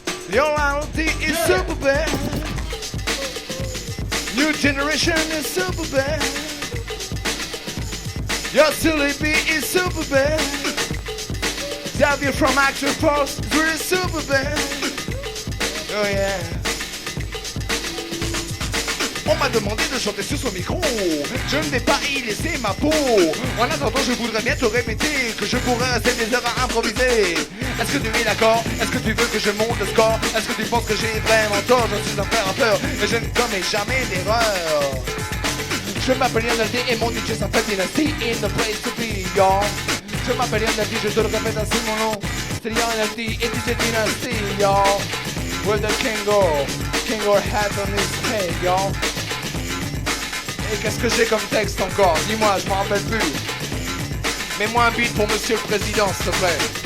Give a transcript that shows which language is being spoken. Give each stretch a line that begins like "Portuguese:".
English: Your loyalty is super bad. New generation is super bad. Your silly beat is super bad. Xavier from Action Force is really super bad. Oh yeah.
French: On m'a demandé de chanter sur ce micro. Je ne vais pas y laisser ma peau. En attendant, je voudrais bien te répéter que je pourrais rester des heures à improviser. Est-ce que tu es d'accord? Est-ce que tu veux que je monte le score? Est-ce que tu penses que j'ai vraiment tort? Je suis un frère rappeur et je ne commets jamais d'erreur. Je m'appelle Lionel D et mon DJ s'appelle Dynasty.
English: In the place to be, y'all.
French: Je m'appelle Lionel D, je te le répète ainsi mon nom. C'est Lionel D et DJ Dynasty, y'all.
English: Where the king or hat on his head, y'all.
French: Et qu'est-ce que j'ai comme texte encore? Dis-moi, je m'en rappelle plus. Mets-moi un beat pour Monsieur le Président, s'il te plaît.